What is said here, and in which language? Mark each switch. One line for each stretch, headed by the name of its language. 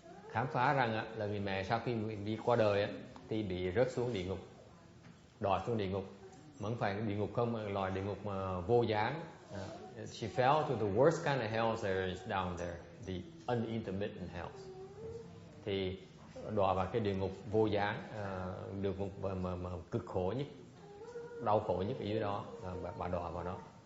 Vietnamese: Khám phá rằng là người mẹ sau khi đi qua đời thì bị rớt xuống địa ngục, đọa xuống địa ngục, mà không phải địa ngục không, mà loại địa ngục mà vô gián.
English: She fell to the worst kind of hells there is down there, the unintermittent hells.
Vietnamese: Thì đọa vào cái địa ngục vô gián, địa ngục mà cực khổ nhất, đau khổ nhất ở dưới đó, bà đọa vào đó.